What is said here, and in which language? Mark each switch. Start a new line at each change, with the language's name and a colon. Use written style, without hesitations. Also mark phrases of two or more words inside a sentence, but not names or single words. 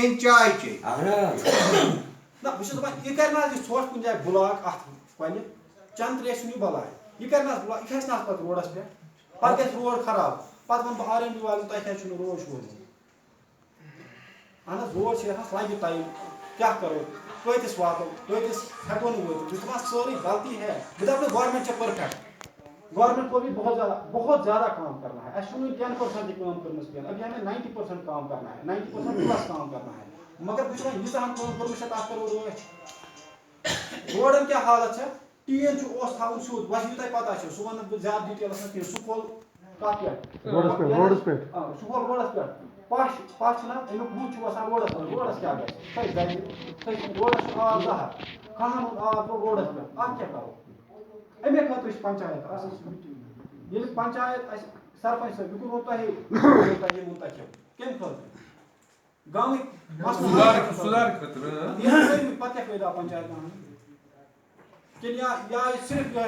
Kashmiri: نہ بہٕ چھُس دَپان یہِ کَرِ نہٕ حظ یہِ ژھوٚٹ کُنہِ جایہِ بُلاک اَتھ کۄلہِ چنٛد ترٛیش چھُنہٕ یہِ بَلاے یہِ کَرِ نہٕ حظ بُلاک یہِ کھسہِ نہٕ حظ پَتہٕ روڈَس پٮ۪ٹھ پَتہٕ گژھِ روڈ خراب پَتہٕ وَنہٕ بہٕ آر این بی والٮ۪ن تۄہہِ کیٛازِ چھُنہٕ روڈ شوٗرمُت اہن حظ روڈ چھِ یَتھ لَگہِ ٹایم کیٛاہ کَرو کۭتِس واتو کۭتِس ہٮ۪کو نہٕ وٲتِتھ بہٕ چھُس دَپان سٲرٕے غلطی ہے بہٕ دَپہٕ نہٕ گورمٮ۪نٛٹ چھےٚ پٔرفیکٹ
Urdu: گورمٮ۪نٛٹ کو بھی بہت زیادہ کام کرنا ہے
Kashmiri: اَسہِ چھُنہٕ وٕنہِ 10% تہِ کٲم کٔرمٕژ کینٛہہ
Urdu: ابھی ہمیں 90% کام کرنا ہے 90% پلس کام کرنا ہے
Kashmiri: مگر بہٕ چھُس وۄنۍ ییٖژاہن کٲم کٔرمٕژ چھےٚ تَتھ کَرو رٲچھ روڈَن کیٛاہ حالت چھےٚ ٹیٖن چھُ اوس تھاوُن سیوٚد وۄنۍ یہِ تۄہہِ پَتہ چھو سُہ وَنہٕ بہٕ زیادٕ ڈِٹیلَس منٛز کینٛہہ سُہ کھول کَتھ پٮ۪ٹھ روڈَس پٮ۪ٹھ سُہ کھول روڈَس پٮ۪ٹھ پَش چھُنہ اَمیُک بُتھ چھُ وَسان روڈَس منٛز روڈَس کیٛاہ گژھِ روڈَس چھُ آب زَہر کھَہَن ہُنٛد آب گوٚو روڈَس پٮ۪ٹھ اَتھ کیٛاہ کَرو اَمے خٲطرٕ چھِ پنچایت آسان ییٚلہِ پنچایت اَسہِ سرپنچ صٲب یہِ کوٚرمو تۄہے یہِ ووٚن تۄہہِ کَمہِ خٲطرٕ گامٕکۍ مسلہٕ پَتہٕ کیٛاہ فٲیدٕ آو پنچایت بَناونہٕ کِنہٕ یا صرف یِہوٚے اٮ۪لٮ۪کشن